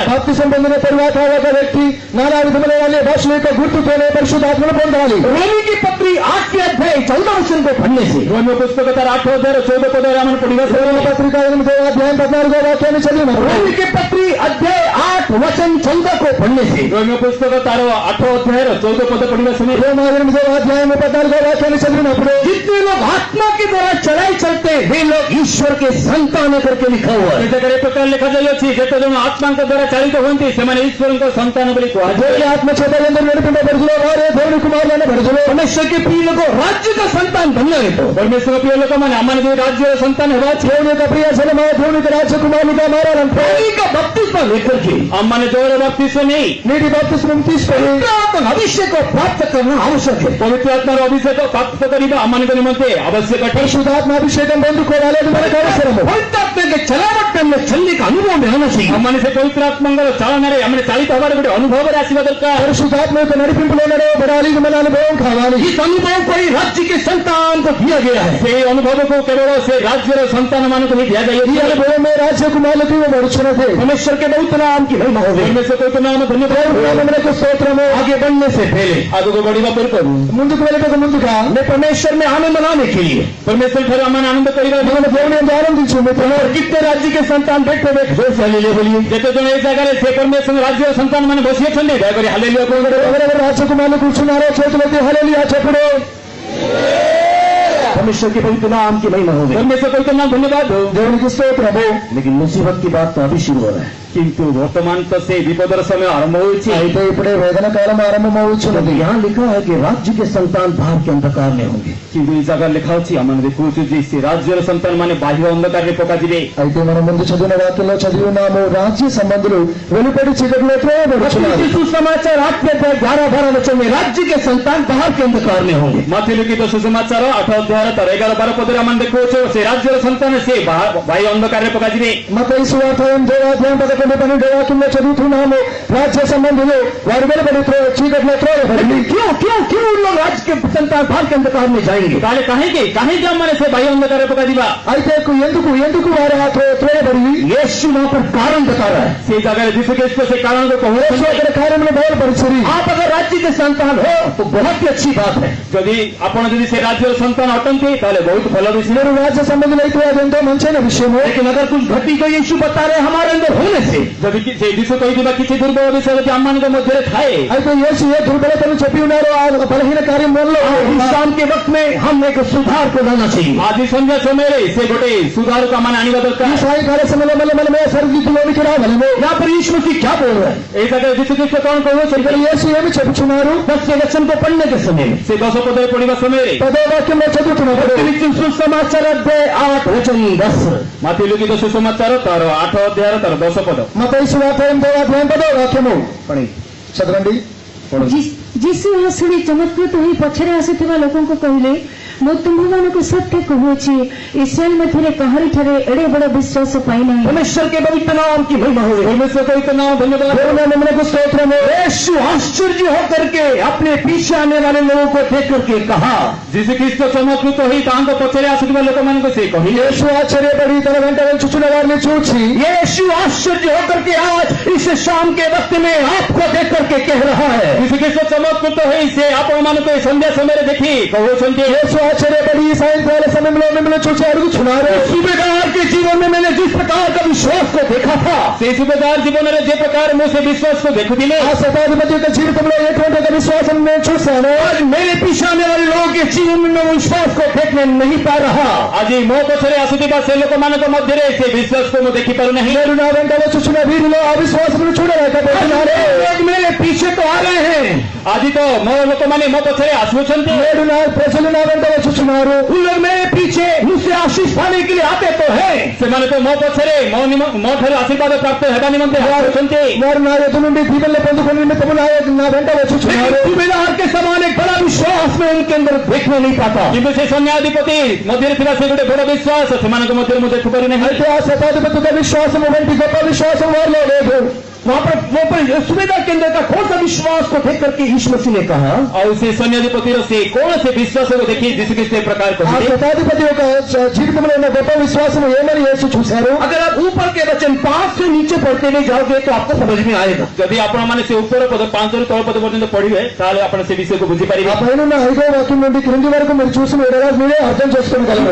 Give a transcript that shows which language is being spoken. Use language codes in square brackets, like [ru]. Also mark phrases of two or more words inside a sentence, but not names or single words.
[te] బాప్తిసం పొందిన తరువాత ఒక వ్యక్తి నానా విధములైన భాషల యొక్క గుర్తుతోనే పరిశుద్ధాత్మను పొందాలి. [hi] रोमी की पत्री 8 के अध्याय 14 वचन को पढ़ने से [or] ରୋମୀୟ ପୁସ୍ତକ ତାର 8 ଅଧ୍ୟାୟର 14 ପଦରେ ଆମେ ପଢିବା [te] రోమా పత్రిక 8వ అధ్యాయం 14వ వాక్యాన్ని చదివినప్పుడు [hi] रोमी की पत्री अध्याय 8 वचन 14 को पढ़ने से [or] ରୋମୀୟ ପୁସ୍ତକ ତାର 8 ଅଧ୍ୟାୟର 14 ପଦ ପଢିବା ସମୟରେ [te] రోమా 8వ అధ్యాయం 14వ వాక్యాన్ని చదివినప్పుడు [hi] जितने लोग आत्मा के द्वारा चलाए चलते वे लोग ईश्वर के संतान है करके लिखा हुआ है। [or] ସେ ଜାଗାରେ ଏ ପ୍ରକାର ଲେଖାଯାଇଅଛି ଯେତେ ଜଣ ଆତ୍ମାଙ୍କ ଦ୍ୱାରା ଚାଳିତ ହୁଅନ୍ତି ସେମାନେ ଈଶ୍ୱରଙ୍କ ସନ୍ତାନ ବୋଲି କୁହାଯାଏ। [te] దేవుని ఆత్మ చేత ఎందరు నడిపింపబడుతులో వారే దేవుని కుమారులను పడుతులో [hi] परमेश्वर के प्रिय लोगों राज्य का संतान बनना है तो [or] ପରମେଶ୍ୱର ପ୍ରିୟ ଲୋକମାନେ ଆମମାନେ ଯେଉଁ ରାଜ୍ୟର ସନ୍ତାନ ହେବା ଅଛି [te] దేవుని యొక్క ప్రియ జనమ దేవుని యొక్క రాజ్య కుమారులుగా మారాలంటే [hi] पानी का बपतिस्मा लेकर के [or] ଆମମାନେ ଜଳର ବାପ୍ତିସ୍ମ ନେଇ [te] నీటి బాప్తిస్మం తీసుకొని [hi] पवित्र अभिषेक को प्राप्त करना आवश्यक है। [or] ପବିତ୍ର ଆତ୍ମାର ଅଭିଷେକ ପ୍ରାପ୍ତ କରିବା ଆମମାନଙ୍କ ନିମନ୍ତେ ଆବଶ୍ୟକ ଅଟେ। [te] పరిశుద్ధాత్మ అభిషేకం పొందుకోవాలి అది మనకు అవసరము [hi] पवित्र आत्मा के चलावट में चलने का अनुभव में आना चाहिए। [or] ଆମମାନେ ସେ ପବିତ୍ର ଆତ୍ମାଙ୍କର ଚାଳନାରେ ଆମେ ଚାଳିତ ହେବାର ଗୋଟେ ଅନୁଭବରେ ଆସିବା ଦରକାର। [te] పరిశుద్ధాత్మ యొక్క నడిపింపులో నడవబడాలి ఇది మన అనుభవం కావాలి। [hi] इस अनुभव को ही राज्य के संतान को दिया गया है। [or] ସେ ଅନୁଭବକୁ କେବଳ ସେ ରାଜ୍ୟର ସନ୍ତାନମାନଙ୍କୁ ହିଁ [te] ఈ [or] ଦିଆଯାଇଅଛି। [te] అనుభవమే రాజ్య కుమారులకు ఇవ్వబడుచున్నది। [hi] परमेश्वर के पवित्र नाम की महिमा हो गई। [or] ପରମେଶ୍ୱର କହୁଛ ନାମ ଧନ୍ୟବାଦ। [te] నామమునకు స్తోత్రము। [hi] आगे बढ़ने से पहले [or] ଆଗକୁ ବଢିବା ପୂର୍ବରୁ [te] ముందుకు వెళ్ళక ముందుగా [hi] मैं परमेश्वर में आनंद मनाने के लिए [or] ପରମେଶ୍ୱର ଠାରୁ ଆମମାନେ ଆନନ୍ଦ କରିବା [te] మన దేవుని యందు ఆనందించు మిత్రులు। [hi] कितने राज्य के संतान बैठे हुए जोर से हालेलुया बोलिए। [or] ଯେତେ ଜଣ ଏ ଜାଗାରେ ସେ ପରମେଶ୍ୱର ରାଜ୍ୟର ସନ୍ତାନ ମାନେ ବସି ଅଛନ୍ତି ଦୟାକରି ହାଲେଲୁୟା କୁହନ୍ତୁ। [te] ఎవరెవరు రాజ్య కుమారులు కూర్చున్నారో చేతులెత్తి హల్లెలూయా చెప్పుడు। [hi] परमेश्वर के पवित्र नाम की महिमा हो गई। [or] ପରମେଶ୍ୱର କହୁଛ ନାମ ଧନ୍ୟବାଦ। [te] దేవునికి స్తోత్రము। [hi] लेकिन मुसीबत की बात तो अभी शुरू हो रहा है। [or] କିନ୍ତୁ ବର୍ତ୍ତମାନ ତ ସେ ବିପଦର ସମୟ ଆରମ୍ଭ ହେଉଛି। [te] అయితే ఇప్పుడే వేదన కాలం ఆరంభమవుచున్నది। [hi] यहाँ लिखा है कि राज्य के संतान बाहर के अंधकार में होंगे। [or] କିନ୍ତୁ ఈ ଜାଗାରେ ଲେଖା ଅଛି ଆମମାନେ ଦେଖୁଛୁ ଯେ ସେ ରାଜ୍ୟର ସନ୍ତାନ ମାନେ ବାହ୍ୟ ଅନ୍ଧକାରରେ ପକାଯିବେ। [te] అయితే మనం ముందు చదివిన వాక్యంలో చదివి ఉన్నాము రాజ్య సంబంధులు వెలుపడి చీకటిలో త్రోయబడుచున్నారు। [hi] सुसमाचार 8:11-12 वचन में राज्य के संतान बाहर के अंधकार में होंगे। [or] ମଥି ଲିଖିତ ସୁସମାଚାର 8 ଅଧ୍ୟାୟର ତାର 11-12 ପଦରେ ଆମେ ଦେଖୁଛୁ ସେ ରାଜ୍ୟର ସନ୍ତାନ ସେ ବାହ୍ୟ ଅନ୍ଧକାରରେ ପକାଯିବେ। [te] మత్తయి సువార్త 8:11-12 వాక్యంలో చదువుతున్నాము రాజ్య సంబంధులు వారు వెలుపడి చీకటిలో త్రోయబడి। [hi] क्यों क्यों क्यों उन लोग राज्य के संतान बाहर के अंधकार में जाएंगे? [or] ତାହେଲେ କାହିଁକି କାହିଁକି ଆମମାନେ ସେ ବାହ୍ୟ ଅନ୍ଧକାରରେ ପକାଯିବା? [te] అయితే ఎందుకు వారు త్రోయబడి [hi] यीशु वहां पर कारण बता रहा है। [or] ସେ ଜାଗାରେ ଯୀଶୁ ଖ୍ରୀଷ୍ଟ ସେ କାରଣକୁ [te] యేసు [or] କହୁଛନ୍ତି। [te] అక్కడ కార్యములు బయలుపరిచిరి। [hi] आप अगर राज्य के संतान हो तो बहुत ही अच्छी बात है। [or] ଯଦି ଆପଣ ଯଦି ସେ ରାଜ୍ୟର ସନ୍ତାନ ଅଟନ୍ତି ତାହେଲେ ବହୁତ ଭଲ ବିଷୟ। [te] మీరు రాజ్య సంబంధులైతే అది ఎంతో మంచైన విషయము। [hi] लेकिन अगर कुछ घटी को यीशु बता रहे हमारे अंदर होने से [or] ଯଦି ସେ ଯୀଶୁ କହିଥିବା କିଛି ଦୁର୍ବଳ ବିଷୟ ଯଦି ଆମମାନଙ୍କ ମଧ୍ୟରେ ଥାଏ [te] అయితే యేసు ఏ దుర్బలతను చెప్పి ఉన్నారో ఆ బలహీన కార్యం మనలో [hi] इस शाम के वक्त में हम एक सुधार को लाना चाहिए। [or] ଆଜି ସନ୍ଧ୍ୟା ସମୟରେ ସେ ଗୋଟେ ସୁଧାରକୁ ଆମମାନେ ଆଣିବା [te] ఈ [or] ଦରକାର। [te] సాయంకాల సమయంలో మనమే సరిదిద్దులోనికి రాగలము। [hi] यहाँ पर यीशु मसीह क्या बोल रहे हैं? [or] এই ଜାଗାରେ ଯୀଶୁ ଖ୍ରୀଷ୍ଟ କଣ [te] ఇక్కడ [or] କହୁଛନ୍ତି? [te] యేసు ఏమి చెప్పుచున్నారు? [hi] 10 वचन को पढ़ने के समय में [or] ସେ 10 ପଦରେ ପଢିବା ସମୟରେ [te] 10వ వాక్యంలో చదువుతున్నప్పుడు [hi] सुसमाचार अध्याय 8 वचन 10 [or] ମାଥି ଲିଖିତ ସୁସମାଚାର ତାର 8 ଅଧ୍ୟାୟର ତାର 10 ପଦ। [te] మత్తయి సువార్త 8వ అధ్యాయం 10వ వాక్యము చదవండి। [or] ଯୀଶୁ ଶୁଣି ଚମତ୍କୃତ ହୋଇ ପଛରେ ଆସୁଥିବା ଲୋକଙ୍କୁ କହିଲେ ମୁଁ ତୁମ୍ଭମାନଙ୍କୁ ସତ୍ୟ କହୁଅଛି ଇସ୍ରାଏଲ ମଧ୍ୟରେ କାହାରିଠାରେ ଏଡ଼େ ବଡ଼ ବିଶ୍ୱାସ ପାଇନାହିଁ। [hi] परमेश्वर के पवित्र नाम की महिमा हो गई। [or] ପରମେଶ୍ୱର କହିତ ନାମ ଧନ୍ୟବାଦ। [te] దేవుని నామమునకు స్తోత్రము। [hi] यीशु आश्चर्य होकर के अपने पीछे आने वाले लोगों को देख करके कहा, [or] ଯୀଶୁ ଖ୍ରୀଷ୍ଟ ଚମତ୍କୃତ ହୋଇ ତାଙ୍କ ପଛରେ ଆସୁଥିବା ଲୋକମାନଙ୍କୁ ସେ କହିଲେ [te] యేసు ఆశ్చర్యపడి తన వెంట వచ్చుచున్న వారిని చూచి [hi] यीशु आश्चर्य होकर के आज इस शाम के वक्त में आपको देख करके कह रहा है, [or] ଯୀଶୁ ଖ୍ରୀଷ୍ଟ ଚମତ୍କୃତ ହୋଇ ସେ ଆପଣମାନଙ୍କୁ ଏ ସନ୍ଧ୍ୟା ସମୟରେ ଦେଖି କହୁଛନ୍ତି [te] యేసు ఆశ్చర్యపడి ఈ సాయంకాల సమయంలో మిమ్మల్ని చూచి అడుగుచున్నారు [hi] सूबेदार के जीवन में मैंने जिस प्रकार का विश्वास को देखा था, [or] ସେ ସୁବେଦାର ଜୀବନରେ ଯେ ପ୍ରକାର ମୁଁ ସେ ବିଶ୍ୱାସକୁ ଦେଖୁଥିଲି [te] ఆ శతాధిపతి యొక్క జీవితంలో ఎటువంటి ఒక విశ్వాసం నేను చూశాను। [hi] आज मेरे पीछे आने वाले लोगों के जीवन में वो विश्वास को देखने नहीं पा रहा। [or] ଆଜି ମୋ ପଛରେ ଆସୁଥିବା ସେ ଲୋକମାନଙ୍କ ମଧ୍ୟରେ ସେ ବିଶ୍ୱାସକୁ ମୁଁ ଦେଖିପାରୁନାହିଁ। [te] నేను నా వెంట వచ్చుచున్న వీరిలో ఆ విశ్వాసమును చూడలేకపోతున్నాను। [hi] लोग मेरे पीछे तो आ रहे हैं, [or] ଆଜି ତ ମୋ ଲୋକମାନେ ମୋ ପଛରେ ଆସୁଅଛନ୍ତି। [te] నేడు నా ప్రజలు నా వెంట వచ్చుచున్నారు। [hi] उन लोग मेरे पीछे मुझसे आशीष पाने के लिए आते तो है, [or] ସେମାନେ ତ ମୋ पछରେ ମୋ ଠାରୁ ଆଶୀର୍ବାଦ ପ୍ରାପ୍ତ ହେବା ନିମନ୍ତେ ଆସୁଛନ୍ତି। [te] వారు నా ఎదురు నుండి దీవెనలు పొందుకునే నిమిత్తము నా వెంట వచ్చుచున్నారు। [hi] लेकिन सूबेदार के समान एक बड़ा विश्वास में उनके अंदर देखने नहीं पाता। [or] କିନ୍ତୁ ସେ ସୈନ୍ୟାଧିପତି ମଧ୍ୟରେ ଥିବା ସେ ଗୋଟେ ବଡ଼ ବିଶ୍ୱାସ ସେମାନଙ୍କ ମଧ୍ୟରେ ମୁଁ ଦେଖିପାରୁନାହିଁ। [te] అయితే ఆ శతాధిపతి యొక్క విశ్వాసము వంటి గొప్ప విశ్వాసం వారిలో లేదు। [hi] वहां पर सूबेदार के अंदर का कौन सा विश्वास को देख करके यीशु मसीह ने कहा, [or] ଆଉ ସେ ସୈନ୍ୟାଧିପତିର ସେ କୌଣସି ବିଶ୍ୱାସକୁ ଦେଖି ଯୀଶୁଖ୍ରୀଷ୍ଟ ଏ ପ୍ରକାର [te] ఆ [or] କହିଲେ। [te] శతాధిపతి యొక్క జీవితంలో ఉన్న గొప్ప విశ్వాసం ఏమని యేసు చూశారు? [hi] अगर आप ऊपर के वचन 5 से नीचे पढ़ते हुए जाओगे तो आपको समझ में आएगा। [or] ଯଦି ଆପଣମାନେ ସେ ଉପର ପଦ 5 ରୁ ତଳ ପଦ ପର୍ଯ୍ୟନ୍ତ ପଢିବେ ତାହେଲେ ଆପଣ ସେ ବିଷୟକୁ [te] ఆ [or] ବୁଝିପାରିବେ। [te] పైన 5వ వాక్యం నుండి క్రింది వరకు మీరు చూసిన ఎడలా మీరే అర్థం చేసుకోగలరు।